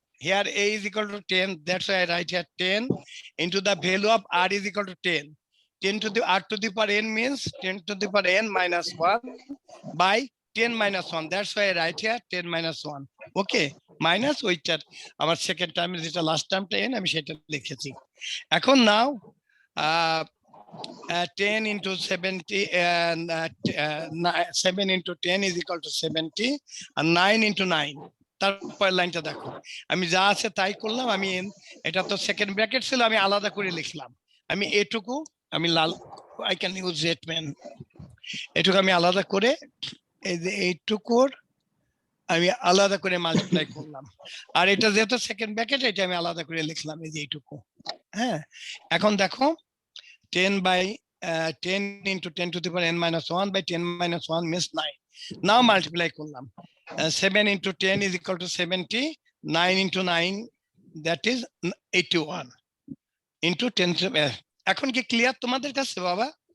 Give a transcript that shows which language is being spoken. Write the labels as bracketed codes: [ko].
[en] here a is equal to 10, that's why I write here 10 into the value of r is equal to 10 to the r to the power n means 10 to the power n minus 1 by 10 minus 1, that's why I write here 10 minus 1। [bn] Okay, minus ওইটার আমার second টার্মে যেটা last টার্মটা n আমি সেটা লিখেছি। এখন নাও [en] 10 into 70 and 7 into 10 is equal to 70 and 9 into 9। [bn] তারপর লাইনটা দেখো, আমি যা আছে তাই করলাম। আমি এটা তো সেকেন্ড ব্র্যাকেট ছিল, আমি আলাদা করে লিখলাম। আমি এটুকু আমি লাল, [en] I can use red pen, [bn] এটুকু আমি আলাদা করে এই যে এইটুকুর আমি আলাদা করে মাল্টিপ্লাই করলাম। আর এটা যেহেতু সেকেন্ড ব্র্যাকেট, এটা আমি আলাদা করে লিখলাম এই যে এইটুকু। হ্যাঁ, এখন দেখো [en] 10 into 10 to the power n minus 1 by 10 minus 1 means 9। Now multiply [bn] করলাম, [en] 7 into 10 is equal to 70, 9 into 9 that is 81 into 10 [bn] এখন কি ক্লিয়ার তোমাদের কাছে বাবা?